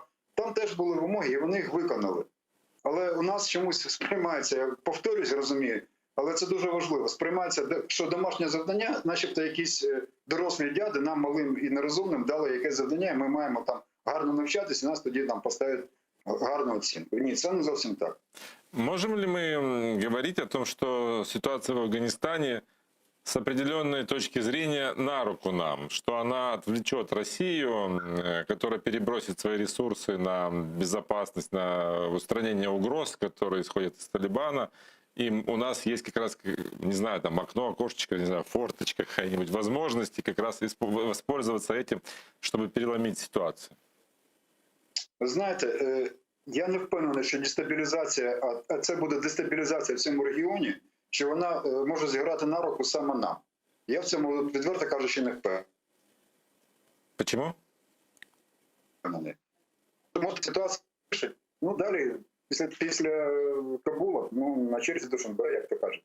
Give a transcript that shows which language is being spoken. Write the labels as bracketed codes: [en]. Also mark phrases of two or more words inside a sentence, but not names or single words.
[uk] Там теж були вимоги, і вони їх виконали. Але у нас чомусь сприймається, я повторюсь, розумію, але це дуже важливо. Сприймається, що домашнє завдання, начебто якісь дорослі дяди нам, малим і нерозумним, дали якесь завдання, і ми маємо там гарно навчатися, і нас тоді там поставлять гарну оцінку. Ні, це не зовсім так. [ru] Можем ли мы говорить о том, что ситуация в Афганистане с определенной точки зрения на руку нам, что она отвлечет Россию, которая перебросит свои ресурсы на безопасность, на устранение угроз, которые исходят из Талибана, и у нас есть как раз, не знаю, там окно, окошечко, не знаю, форточка, какая-нибудь возможности как раз воспользоваться этим, чтобы переломить ситуацию? [uk] Ви знаєте, я не впевнений, що дестабілізація, а це буде дестабілізація в цьому регіоні, що вона може зіграти на руку саме нам. Я в цьому, відверто кажучи, не впевнений. [ru] Почему? [uk] Тому що ситуація, далі, після Кабула, на черзі Душанбе, як то кажуть.